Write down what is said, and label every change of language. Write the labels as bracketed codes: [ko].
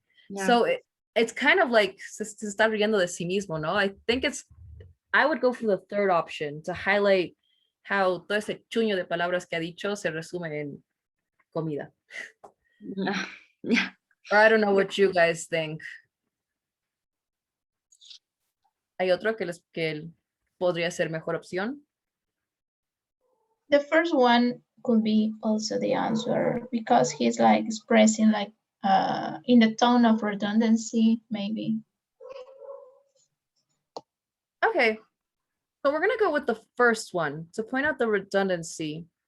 [en] Yeah. So it's kind of like [es] se está riendo de sí mismo, no? [en] I would go for the third option to highlight how [es] todo ese chuño de palabras que ha dicho se resume en comida. [en] Yeah. Or I don't know what you guys think. [es] ¿Hay otro que podría ser mejor opción? [en] The first one could be also the answer, because he's like expressing like in the tone of redundancy, maybe. Okay, so we're gonna go with the first one to point out the redundancy.